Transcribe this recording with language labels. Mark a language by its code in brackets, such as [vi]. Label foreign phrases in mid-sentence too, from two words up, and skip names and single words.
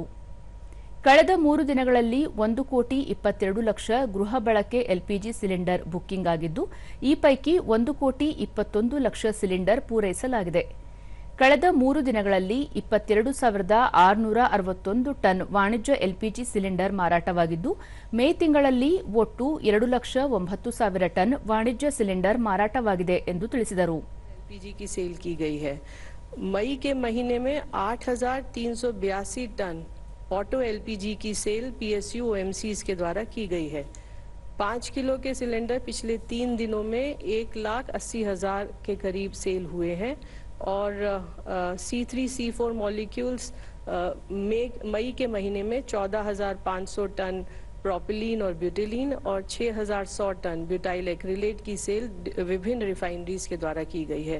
[kn] ಕಳೆದ 3 ದಿನಗಳಲ್ಲಿ 1,22,00,000 ಗೃಹ ಬಳಕೆ [en] LPG cylinder booking [kn] ಆಗಿದ್ದು, ಈ ಪೈಕಿ 1,21,00,000 ಸಿಲಿಂಡರ್ ಪೂರೈಸಲಾಗಿದೆ. ಕಳೆದ 3 ದಿನಗಳಲ್ಲಿ 22,661 ಟನ್ ವಾಣಿಜ್ಯ [en] LPG cylinder [kn] ಮಾರಾಟವಾಗಿದ್ದು, ಮೇ ತಿಂಗಳಲ್ಲಿ ಒಟ್ಟು 2,09,000 ಟನ್ ವಾಣಿಜ್ಯ ಸಿಲಿಂಡರ್ ಮಾರಾಟವಾಗಿದೆ ಎಂದು ತಿಳಿಸಿದರು. [hi] एलपीजी की सेल की गई है। मई के महीने में 8,382 टन [en] auto LPG [hi] की [en] sale PSU OMCs [hi] के द्वारा की गई है। 5 किलो के सिलेंडर पिछले 3 दिनों में 1,80,000 के करीब सेल हुए हैं और C3 C4 मॉलिक्यूल्स मई के महीने में 14,500 टन प्रोपिलीन और ब्यूटिलीन और 6,100 टन [en] butyl acrylate [hi] की सेल विभिन्न रिफाइनरीज के द्वारा की गई है।